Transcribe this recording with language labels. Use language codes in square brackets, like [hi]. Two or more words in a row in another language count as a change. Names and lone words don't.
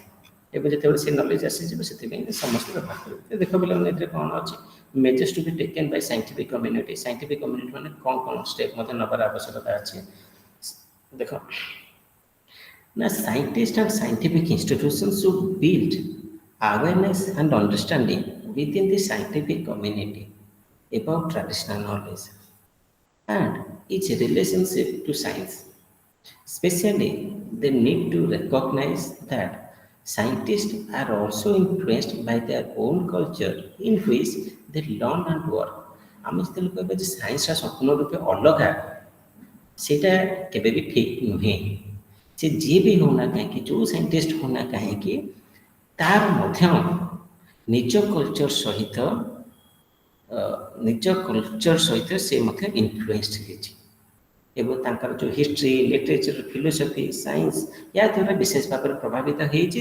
[or] ଏବେ ଯେତେବେଳେ ସେ ନଲେଜ ଆସିଯିବ ସେଥିପାଇଁ ସମସ୍ତେ ବ୍ୟବହାର କରିବେ। ତ ଦେଖ ପିଲାମାନେ ଏଥିରେ କ'ଣ ଅଛି [en] measures to be taken by scientific community. scientific community [or] ମାନେ କ'ଣ କ'ଣ ଷ୍ଟେପ୍ ମଧ୍ୟ ନେବାର ଆବଶ୍ୟକତା ଅଛି। ଦେଖ ନା [en] scientist and scientific institution should build awareness and understanding within the scientific community about traditional knowledge and its relationship to science. Especially, they need to recognize that scientists are also influenced by their own culture in which they learn and work. [or] ଆମେ ଯେତେବେଳେ କହିବା ଯେ ସାଇନ୍ସଟା ସମ୍ପୂର୍ଣ୍ଣ ରୂପେ ଅଲଗା ସେଇଟା କେବେ ବି ଠିକ୍ ନୁହେଁ। ସେ ଯିଏ ବି ହେଉନା କାହିଁକି ଯେଉଁ ସାଇଣ୍ଟିଷ୍ଟ ହେଉନା କାହିଁକି ତାର ମଧ୍ୟ ନିଜ କଲଚର ସହିତ ସେ ମଧ୍ୟ ଇନଫ୍ଲୁଏନ୍ସଡ ହେଇଛି ଏବଂ ତାଙ୍କର ଯେଉଁ [en] history literature philosophy science [or] ଏହା ଦ୍ୱାରା ବିଶେଷ ଭାବରେ ପ୍ରଭାବିତ ହେଇଛି।